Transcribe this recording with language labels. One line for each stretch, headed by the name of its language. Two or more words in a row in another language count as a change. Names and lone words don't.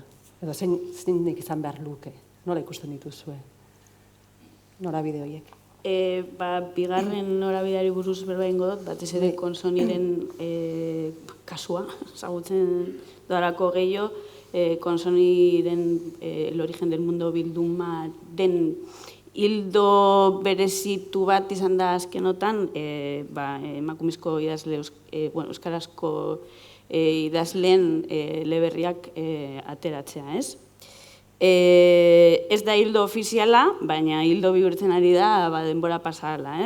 Basque: Edo zeinik izan behar luke? Nola ikusten dituzue? Norabide horiek? Bigarren norabideari buruz berba ingo dut, batez ere Konsoniren kasua, zagutzen darako gehiago, Konsoniren El origen del mundo bilduma den hildo berezitu bat izan da azkenotan, emakumezko idazle, euskarazko idazleen eleberriak ateratzea, ez? Ez da hildo ofiziala, baina hildo bihurtzen ari da denbora pasala, ez?